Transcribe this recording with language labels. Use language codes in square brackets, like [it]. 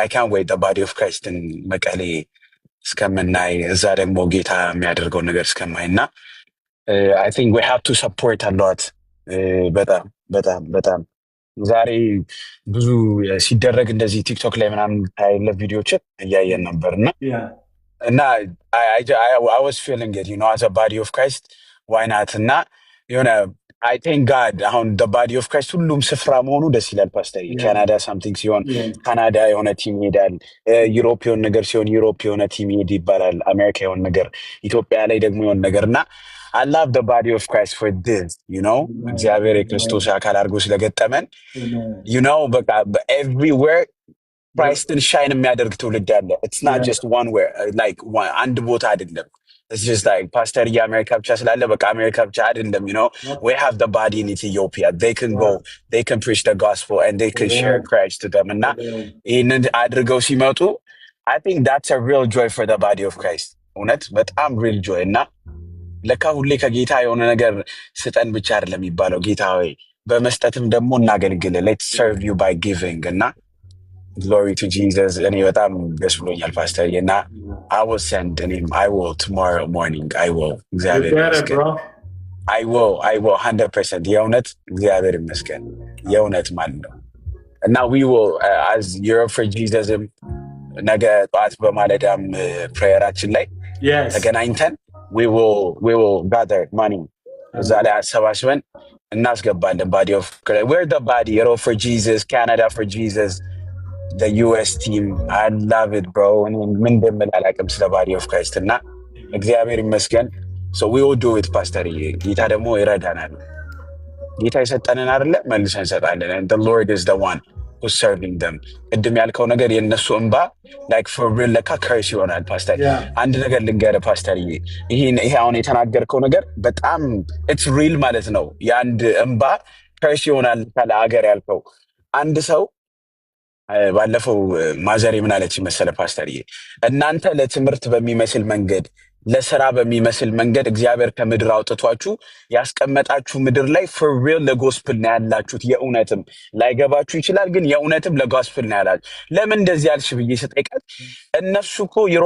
[en] I can't wait the body of Christ in መቀሌ [am] እስከምናይ እዛ ደግሞ ጌታ የሚያደርገውን ነገር እስከማይ እና [en] I think we have to support a lot. [am] በጣም ዛሬ ብዙ ሲደረግ እንደዚህ ቲክቶክ ላይ ምናምን ታይለ ቪዲዮችን እያየን ነበርና እና [en] I was feeling it, you know, as a body of Christ, why not? [am] እና የሆነ [en] I thank God [am] አሁን the body of Christ ሁሉም ስፍራ መሆኑ ደስ ይላል ፓስተር። ካናዳ ሳምቲንግ ሲሆን ካናዳ የሆነ ቲም ይሄዳል፣ ዩሮፕ የሆነ ነገር ሲሆን ዩሮፕ የሆነ ቲም ይሄድ ይባላል፣ አሜሪካ የሆነ ነገር፣ ኢትዮጵያ ላይ ደግሞ የሆነ ነገር እና [en] I love the body of Christ for this, you know, [am] እግዚአብሔር የክርስቶስ አካል አድርጎ ስለገጠመን [en] you know በቃ everywhere Christን [am] ሻይን የሚያደርግ ትውልድ አለ። [en] It's not just one where like [am] አንድ ቦታ አይደለም። [en] It's just like pastor [am] የአሜሪካ ብቻ ስላለ በቃ አሜሪካ ብቻ አይደለም, [en] you know. We have the body in Ethiopia. They can go, they can preach the gospel and they can share Christ to them. [am] እና ይህንን አድርገው ሲመጡ [en] I think that's a real joy for the body of Christ. [am] እውነት በጣም real joy እና ለካ ሁሌ ከጌታ የሆነ ነገር ስጠን ብቻ አይደለም የሚባለው። ጌታ ሆይ በመስጠትም ደግሞ እናገልግል። [en] Let's serve you by giving [am] እና glory to Jesus. እኔ በጣም ደስ ብሎኛል ፓስተር እና [en] I will send I will tomorrow morning I will [am] እግዚአብሔር ይመስገን [en] I will 100% [am] የእውነት እግዚአብሔር ይመስገን የእውነት ማለት ነው እና [en] we will as Europe for Jesus [am] ነገ ጠዋት በማለዳም ፕሬየራችን ላይ ተገናኝተን [en] we will gather money [am] እዛ ላይ አሰባስበን እናስገባለን። [en] body of Christ, we're the body, Europe for Jesus, Canada for Jesus, the US team. I love it, bro. [am] ምን እንደምን አላውቅም ስለ [en] body of Christ [am] እና እግዚአብሔር ይመስገን። [en] So we will do it pastor። [am] ጌታ ደግሞ ይረዳናል። ጌታ የሰጠንን አይደለ መልሰን እንሰጣለን። [en] And the Lord is the one who's serving them. [am] ቅድም ያልከው ነገር የነሱ እንባ [en] like for real [am] ለካ curse ይሆናል ፓስተር። አንድ ነገር ልንገርህ ፓስተር፣ ይሄ አሁን የተናገርከው ነገር በጣም [en] it's real [am] ማለት ነው። የአንድ እንባ curse ይሆናል ካለ ሀገር ያልከው አንድ ሰው ባለፈው ማዘሬ ምን አለች መሰለ ፓስተርዬ፣ እናንተ ለትምህርት በሚመስል መንገድ ለሥራ በሚመስል መንገድ እግዚአብሔር ከምድር አውጥቷችሁ ያስቀመጣችሁ ምድር ላይ for real ለጎስፕል ነው ያላችሁት። የእውነትም ላይገባችሁ ይችላል፣ ግን የእውነትም ለጎስፕል ነው ያላችሁ። ለምን እንደዚህ ያልሽ ብዬ ስጠይቃት እነሱ እኮ